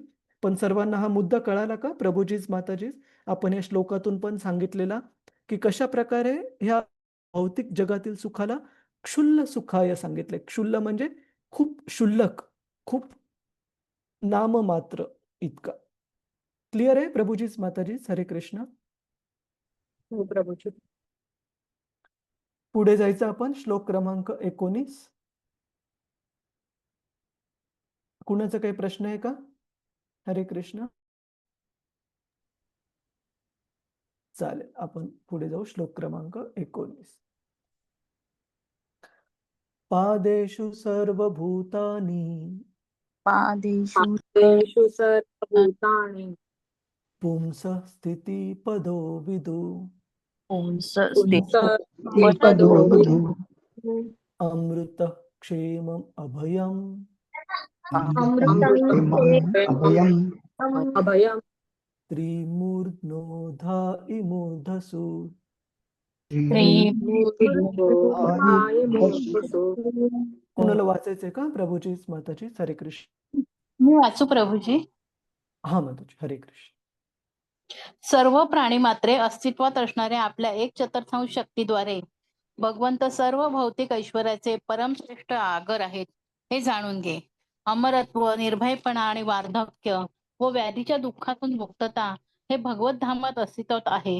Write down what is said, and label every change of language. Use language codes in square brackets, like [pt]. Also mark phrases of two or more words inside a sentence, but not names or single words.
[mr] पण सर्वांना हा मुद्दा कळाला का प्रभुजीज, माताजीज? आपण या श्लोकातून पण सांगितलेला, की कशाप्रकारे ह्या भौतिक जगातील सुखाला [sa] क्षुल्ल सुखाय [mr] सांगितलंय. क्षुल्ल म्हणजे खूप क्षुल्लक, खूप नाममात्र इतका. क्लिअर आहे प्रभुजीज, माताजीज? [sa] हरे कृष्ण. [mr] हो प्रभूजी. पुढे जायचं आपण श्लोक क्रमांक 19. कुणाचा काही प्रश्न आहे का? [sa] हरे कृष्ण. [mr] चालेल, आपण पुढे जाऊ. श्लोक क्रमांक 19. [sa] पादेषु सर्वभूतानि पादेषु पादेषु सर्वभूतानि पुंसः स्थितिपदो विदु पुंस पदो विदु अमृतः क्षेमम् अभयम् अमृतम् अभयम् अभयम् त्रिमूर्ध्नोधा इमूर्धसु. [mr] कोणाला वाचायचंय का प्रभूजीच, माताजी? [sa] हरे कृष्ण. [mr] मी वाचू प्रभूजी. हा माताजी, [sa] हरे कृष्ण. [mr] सर्व प्राणीमात्रे अस्तित्वात असणाऱ्या आपल्या 1/4 शक्तीद्वारे भगवंत सर्व भौतिक ऐश्वर्याचे परमश्रेष्ठ आगर आहेत हे जाणून घे. अमरत्व, निर्भयपणा आणि वार्धक्य व व्याधीच्या दुःखातून मुक्तता हे भगवत धामात अस्तित्वात आहे.